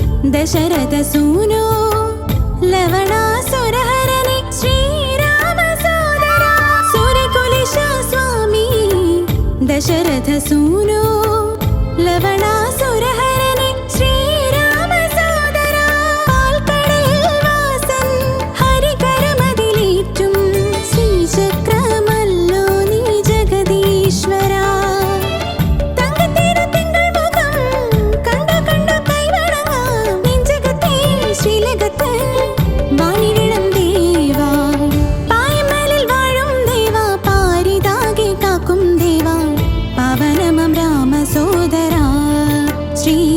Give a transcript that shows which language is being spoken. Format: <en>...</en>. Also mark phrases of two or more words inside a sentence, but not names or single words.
<sa>दशरथसूनो लवणासुरहरणे श्रीरामसोदरा सूर्यकुलिशा स्वामी दशरथसूनो लवणासुरहरणे श्रीरामसोदरा</sa> <ml>पाल्कടലിൽ വാസൻ ഹരികരമതിലേറ്റും ശ്രീചക്രമല്ലോ നീ ജഗദീശ്വരാ തങ്കത്തിരുത്തിങ്കൾ മുഖം കണ്ടു കണ്ടു കൈവണങ്ങാം നെഞ്ചകത്തെ ശ്രീലകത്ത് വാണിടണം ദേവാ പായമലിൽ വാഴും ദേവാ പാരിതാകെ കാക്കും ദേവാ പവനമം രാമസോദരാ ശ്രീ</ml>